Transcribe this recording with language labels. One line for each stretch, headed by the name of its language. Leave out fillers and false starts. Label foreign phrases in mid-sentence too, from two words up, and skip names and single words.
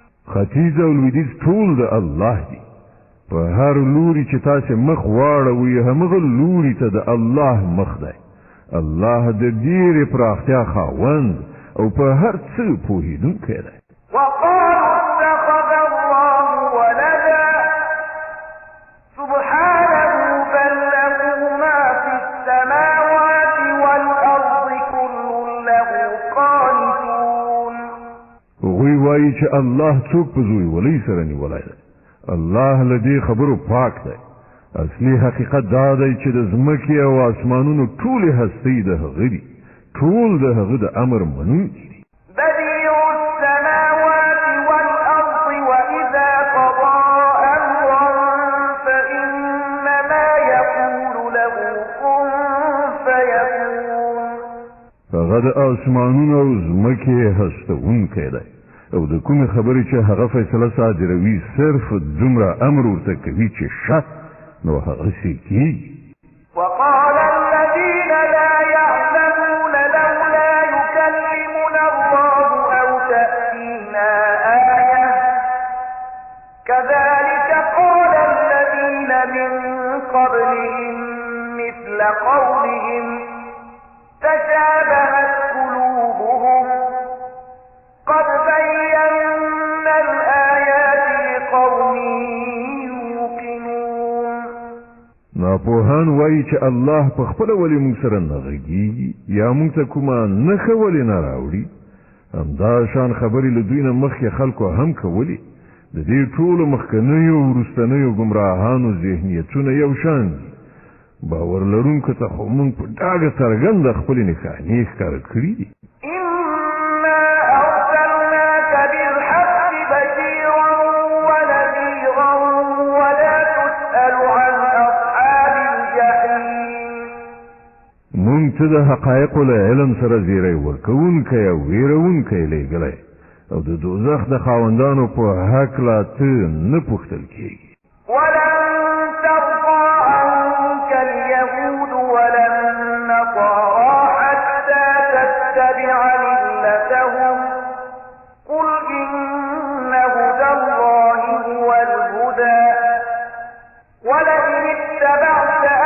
Pashto: ختیځ او لویدیځ ټول د الله دي. په هر لوري چې تاسو مخ واړوي همغه لوري ته د الله مخ دی. الله د ډېرې پراختیا خاوند او په هر څه پوهېدونکی دی.
Arabic: وقالوا اتخذ الله ولدا سبحانه بل له ما في السماوات والأرض كل له قانتون.
Pashto: هغوی وایي چې الله څوک په زوی ولۍ سره نیولی دی. الله له دې خبرو پاک دی. اصلي حقیقت دا دی چې د ځمکې او اسمانونو ټولې هستۍ د هغه دي. ټول د هغه د امر منونکي دي.
Arabic: بديع السماوات والأرض وإذا قضى أمرا فإنما يقول له كن فيكون.
Pashto: هغه د اسمانونو او ځمکې هستونکی دی او د کومې خبرې چې هغه فیصله صادروي صرف دومره امر ورته کوي چې شت نو هغسې کېږي.
Arabic: وقال الذين لا يعلمون لولا يكلمنا الله أو تأتينا آية كذلك قال الذين من قبلهم مثل قولهم تشابهت قلوبهم قد بينا الآيات لقوم يوقنون.
Pashto: ناپوهان وایي چې الله په خپله ولې موږ سره نه غږېږي یا موږ ته کومه نښه ولې نه راوړي. همدا شان خبرې له دوی نه مخکې خلکو هم کولې. د دې ټولو مخکنیو او وروستنیو ګمراهانو ذهنیتونه یو شان دي. باور لرونکو ته خو موږ په ډاګه څرګنده خپلې نښانې ښکاره کړي دي.
Arabic: إنا أرسلناك بالحق بشيرا ونذيرا ولا تسأل عن أصحاب الجحيم.
Pashto: موږ ته د حقایقو له علم سره زیری ورکوونکی او ویرونکی لېږلی او د دوزخ د خاوندانو په هکله ته نه پوښتل کېږي.
Arabic: ولن ترضى عنك اليهود ولا النصارى حتى تتبع ملتهم قل إن هدى الله هو الهدى ولئن اتبعت